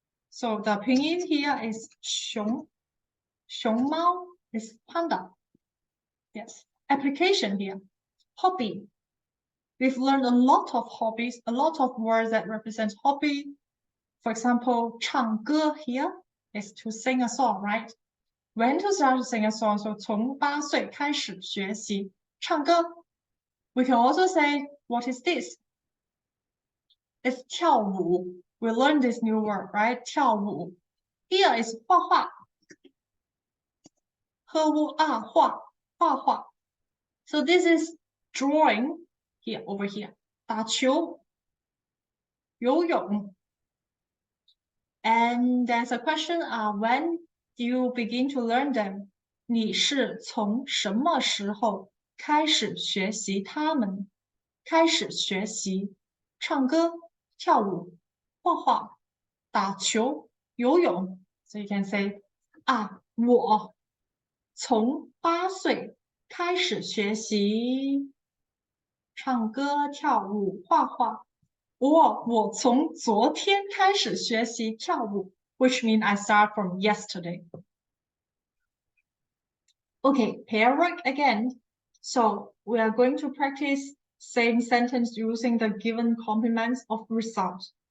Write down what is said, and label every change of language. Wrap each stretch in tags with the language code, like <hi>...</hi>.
<en>So the pinyin here is 熊.熊猫 is panda. Yes. Application here. Hobby. We've learned a lot of hobbies, a lot of words that represent hobby. For example, 唱歌 here is to sing a song, right? When to start to sing a song?</en> <zh>So 从8岁开始学习唱歌.</zh> <en>We can also say, what is this? It's 跳舞. We learned this new word, right? 跳舞.Here is 画画.</en> <zh>画画.</zh> <en>So this is drawing here, over here.</en> <zh>打球.游泳.</zh> <en>And there's a question, when do you begin to learn them?</en> <zh>你是从什么时候开始学习它们? 开始学习唱歌, 跳舞, 画画, 打球, 游泳.</zh> <en>So you can say,</en> <zh>我从8岁开始学习唱歌、跳舞、画画。我从昨天开始学习跳舞</zh> <en>，which means I start from yesterday. Okay, pair work again. So we are going to practice same sentence using the given complements of result.</en>